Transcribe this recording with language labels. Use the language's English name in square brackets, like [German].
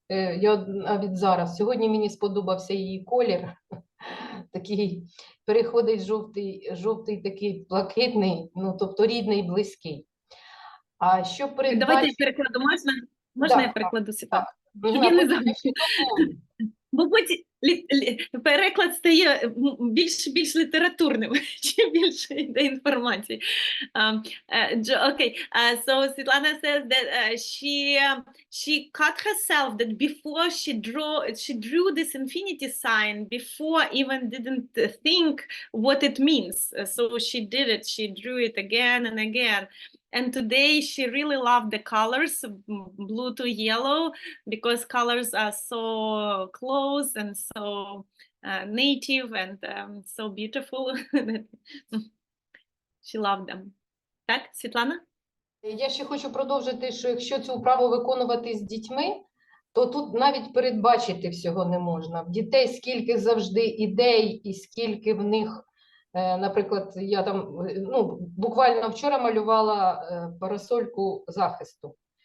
[Ukrainian] Я навіть зараз, сьогодні мені сподобався її колір, такий, переходить жовтий такий блакитний, тобто рідний, близький. А що передбачити... Давайте я перекладу, можна я перекладу секунду? Так. Я не знаю. Бо потім переклад стає більш літературним, чим більше йде інформації. [English] Okay, so Svetlana says that she cut herself that before she drew this infinity sign before even didn't think what it means. So she did it, she drew it again and again. And today she really loved the colors, blue to yellow, because colors are so close and so native and so beautiful. She loved them. [Ukrainian] Так, Світлана? Я ще хочу продовжити, що якщо цю вправу виконувати з дітьми, то тут навіть передбачити всього не можна. В дітей скільки завжди ідей і скільки в них, наприклад, я там, буквально вчора малювала парасольку захисту.